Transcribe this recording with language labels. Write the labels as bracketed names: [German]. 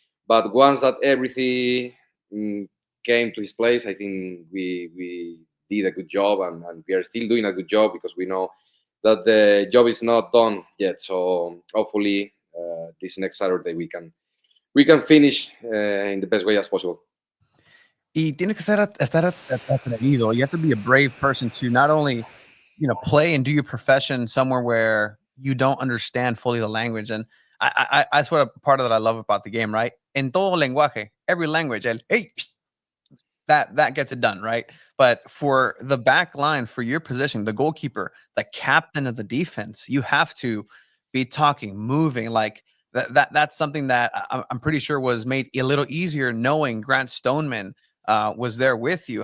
[English] But once that everything came to his place, I think we did a good job, and we are still doing a good job because we know that the job is not done yet. So hopefully, this next Saturday we can finish in the best way as possible. [Spanish] Y tienes que estar atrevido. [English] You have to be a brave person to not only play and do your profession somewhere where you don't understand fully the language. And that's what a part of that I love about the game, right? En todo lenguaje, every language, el hey, that gets it done, right? But for the back line, for your position, the goalkeeper, the captain of the defense, you have to be talking, moving like that's something that I'm pretty sure was made a little easier knowing Grant Stoneman was there with you.